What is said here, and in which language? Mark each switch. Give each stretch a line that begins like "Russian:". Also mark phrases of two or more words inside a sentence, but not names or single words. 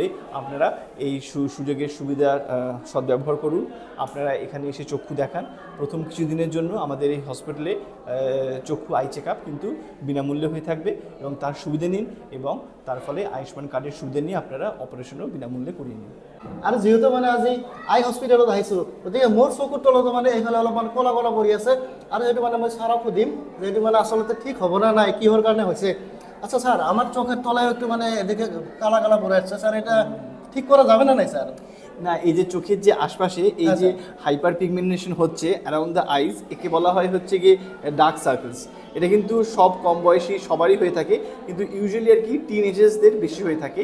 Bangla: আপনারা এই সুযোগের সুবিধার সদ্ব্যবহার করুন। আপনারা এখানে এসে চক্ষু দেখান। প্রথম কিছুদিনের জন্য আমাদের এই হসপিটালে চক্ষু
English: eye check up
Bangla: কিন্তু বিনামূল্যে হয়ে থাকবে এবং তার সুবিধা নিন এবং তার ফলে আয়ুষ্মান কার্ডের সুবিধা নিয়ে আপনারা অপারেশনও বিনামূল্যে করিয়ে নিন।
Assamese: আৰু যেহেতু মানে আজি
English: eye hospital
Assamese: আহিছোঁ, গতিকে মোৰ চকুৰ তলতো মানে এইফালে অলপমান ক'লা ক'লা পৰি আছে আৰু সেইটো মানে মই ছাৰক সুধিম যে এইটো মানে আচলতে ঠিক হ'ব না নাই, কিহৰ কাৰণে হৈছে।
Bangla: আচ্ছা স্যার, আমার চোখের তলায় একটু মানে এদিকে কালা কালা পড়ে আসছে স্যার, এটা ঠিক করা যাবে না নাই স্যার? না, এই যে চোখের যে আশপাশে এই যে
English: hyper pigmentation
Bangla: হচ্ছে
English: around the eyes,
Bangla: একে বলা হয় হচ্ছে গিয়ে
English: dark circles.
Bangla: এটা কিন্তু সব কম বয়সী সবারই হয়ে থাকে, কিন্তু ইউজুয়ালি আর কি টিনেজার্সদের বেশি হয়ে থাকে।